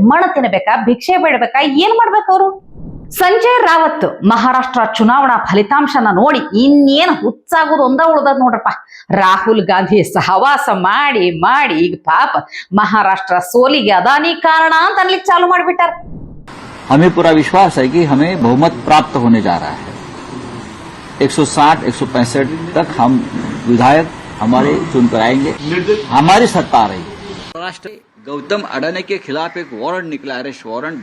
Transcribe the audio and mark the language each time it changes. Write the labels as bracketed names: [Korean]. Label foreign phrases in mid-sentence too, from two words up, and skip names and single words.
[Kannada] ಮಣ ತಿನ್ಬೇಕಾ, ಭಿಕ್ಷೆ ಬೇಡಬೇಕಾ, ಏನ್ ಮಾಡ್ಬೇಕು ಅವರು? ಸಂಜಯ್ ರಾವತ್ ಮಹಾರಾಷ್ಟ್ರ ಚುನಾವಣಾ ಫಲಿತಾಂಶನ ನೋಡಿ ಇನ್ನೇನ್ ಹುಚ್ಚಾಗೋದು ಒಂದ ಉಳ್ದದ್ ನೋಡ್ರಪ್ಪ. ರಾಹುಲ್ ಗಾಂಧಿ ಸಹವಾಸ ಮಾಡಿ ಮಾಡಿ ಈಗ ಪಾಪ ಮಹಾರಾಷ್ಟ್ರ ಸೋಲಿಗೆ ಅದಾನಿ ಕಾರಣ ಅಂತ ಅನ್ಲಿಕ್ಕೆ ಚಾಲು ಮಾಡ್ಬಿಟ್ಟಾರ. [Hindi] हमें पूरा विश्वास है कि हमें बहुमत प्राप्त होने जा रहा है। 160-165 तक हम विधायक हमारे चुनकर आएंगे, हमारी सत्ता आ रही है। महाराष्ट्र गौतम अडानी के खिलाफ एक वारंट निकला, अरेस्ट वारंट।